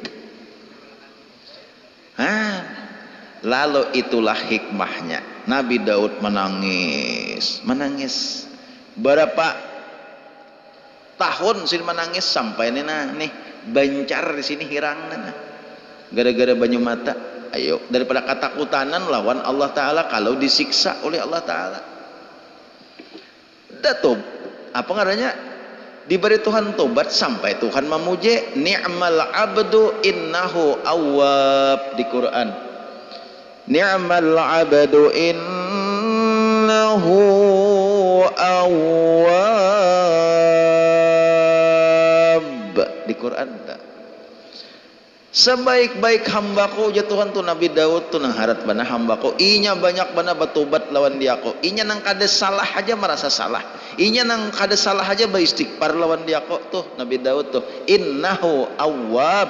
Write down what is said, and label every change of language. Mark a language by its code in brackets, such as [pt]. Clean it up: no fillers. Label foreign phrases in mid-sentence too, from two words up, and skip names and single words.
[bjn] lalu itulah hikmahnya Nabi Daud menangis berapa tahun sih menangis sampai nih bancar di sini hirang gara-gara banyu mata ayo daripada ketakutanan lawan Allah Ta'ala kalau disiksa oleh Allah Ta'ala datub apa ngaranya diberi Tuhan tobat sampai Tuhan memuji [ar] ni'mal abdu innahu awwab [bjn] di Quran [ar] ni'mal abdu innahu [bjn] awwab di Quran Sebaik-baik hambaku ya Tuhan tuh Nabi Daud tuh nang harat bana hambaku inya banyak bana batubat lawan diako inya nang kada salah aja merasa salah inya nang kada salah aja beristighfar lawan diako tuh Nabi Daud tuh [ar] innahu awwab.